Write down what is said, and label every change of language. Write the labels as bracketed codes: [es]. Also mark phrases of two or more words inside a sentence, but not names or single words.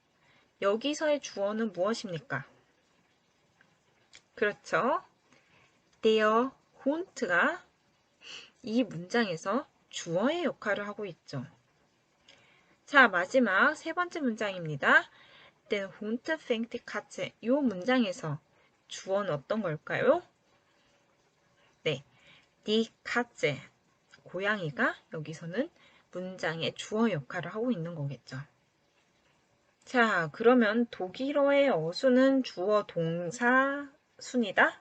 [ko] 여기서의 주어는 무엇입니까? 그렇죠. [de] der Hund [ko] 가 이 문장에서 주어의 역할을 하고 있죠. 자, 마지막 세 번째 문장입니다. [de] Der Hund fängt die Katze. [ko] 이 문장에서 주어는 어떤 걸까요? 네, [de] die Katze. [ko] 고양이가 여기서는 문장의 주어 역할을 하고 있는 거겠죠. 자, 그러면 독일어의 어수는 주어 동사 순이다?